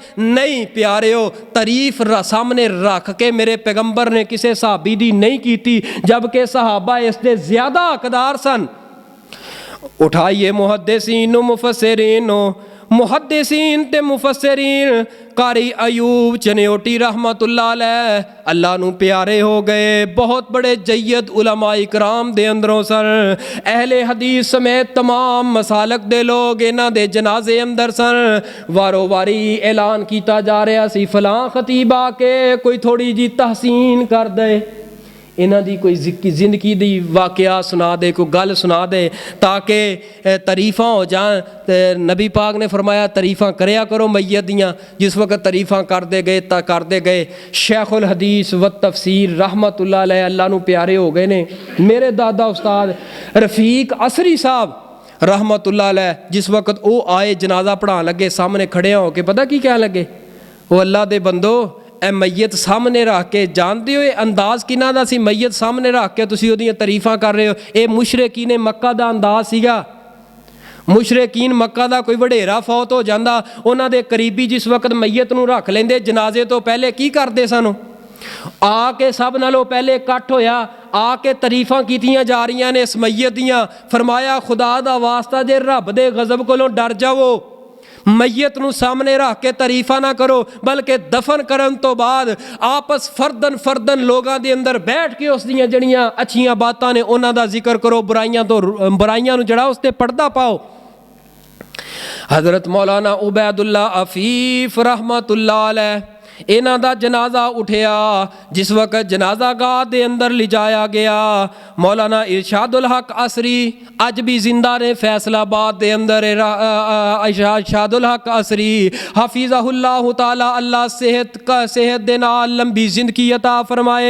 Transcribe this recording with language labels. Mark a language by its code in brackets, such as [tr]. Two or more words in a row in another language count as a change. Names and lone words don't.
[pa] نہیں پیاریو، تعریف سامنے رکھ کے میرے پیغمبر نے کسی صحابی دی نہیں کی، جبکہ صحابہ اسکے زیادہ حقدار سن. اٹھائیے محدثین مفسرین، محدثین تے مفسرین. قاری ایوب چنیوٹی [ar] رحمة الله عليه [pa] اللہ نوں پیارے ہو گئے، بہت وڈے جید علماء کرام دے اندروں سن. اہل حدیث سمیت تمام مسالک دے لوک انہاں دے جنازے اندر سن. وارو واری اعلان کیا جا رہیا سی فلاں خطیب آکے کوئی تھوڑی جی تحسین کر دے، انہاں دی کوئی زندگی دا واقعہ سنا دے، کوئی گل سنا دے تاکہ تعریفاں ہو جان. نبی پاک نے فرمایا تعریفاں کریا کرو میت دیاں. جس وقت تعریفاں کردے گئے شیخ الحدیث و تفسیر [ar] رحمة الله عليه [pa] اللہ نوں پیارے ہو گئے نے. میرے دادا استاد رفیق اثری صاحب [ar] رحمة الله عليه [pa] جس وقت او آئے جنازہ پڑھان لگے، سامنے کھڑے ہو کے پتہ کی کہن لگے، او اللہ دے بندو اے میت سامنے رکھ کے، جانتے ہو یہ انداز کنہاں دا سی? میت سامنے رکھ کے تسیں اوہدیاں تعریفاں کر رہے ہو۔ یہ مشرکین مکہ دا انداز سیگا. مشرکین مکہ دا کوئی وڈیرا فوت ہو جاندا، انہاں دے قریبی جس وقت میت نوں رکھ لیندے جنازے توں پہلے کی کردے سن? آکے سب نالوں پہلے اکٹھ ہویا، آکے تعریفاں کیتیاں جا رہیاں نے اس میت دیاں. فرمایا خدا دا واسطہ جے رب دے غضب کولوں ڈر جاؤ، میت نوں سامنے رکھ کے تعریفاں نہ کرو، بلکہ دفن کرن توں بعد آپس فردن لوگوں کے اندر بیٹھ کے اس دیاں جیہڑیاں اچھیاں باتاں نے انہاں دا ذکر کرو، برائیاں نوں جیہڑا اس تے پردہ پاؤ. حضرت مولانا عبید اللہ عفیف [ar] رحمة الله عليه [pa] انہاں دا جنازہ اٹھیا. جس وقت جنازہ گاہ دے اندر لجایا گیا، مولانا ارشاد الحق اثری اج بھی زندہ نے فیصل آباد دے اندر. ارشاد الحق اثری [ar] حفظه الله تعالى [pa] اللہ صحت دے نال لمی زندگی عطا فرمائے.